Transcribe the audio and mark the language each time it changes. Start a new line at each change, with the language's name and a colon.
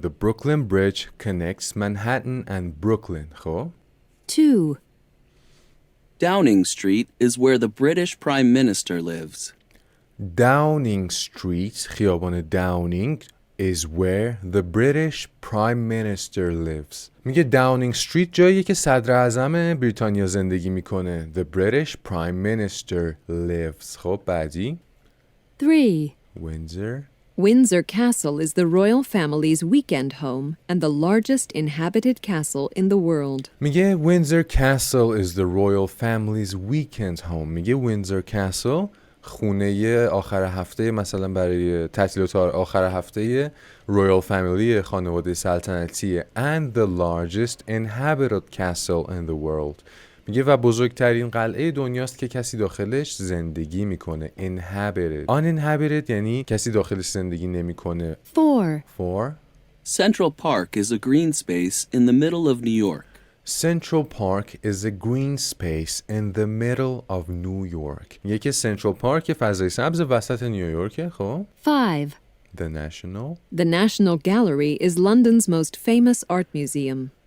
English: The Brooklyn Bridge connects Manhattan and Brooklyn. خب 2. Downing Street is where the British Prime Minister lives. Downing Street،
Persian: خیابان داونینگ
English: is where the British Prime Minister lives.
Persian: میگه داونینگ استریت جاییه که صدر اعظم بریتانیا زندگی میکنه.
English: The British Prime Minister lives.
Persian: خب بعدی
English: 3. Windsor. Windsor Castle is the royal family's weekend home and the largest inhabited castle in the world. میگه Windsor Castle is the royal family's weekend home.
Persian: میگه Windsor Castle خونه آخر هفته، مثلا برای تعطیلات آخر هفته رویال فامیلی، خانواده سلطنتی
English: and the largest inhabited castle in the world.
Persian: میگه و بزرگترین قلعه دنیاست که کسی داخلش زندگی میکنه.
English: Inhabited. Uninhabited یعنی کسی داخلش زندگی نمیکنه. 4. Central Park is a green space in the middle of New York. Central Park is a green space in the middle of New York.
Persian: میگه که Central Park فضای سبز وسط نیویورکه. خب
English: 5. The National. The National Gallery is London's most famous art museum.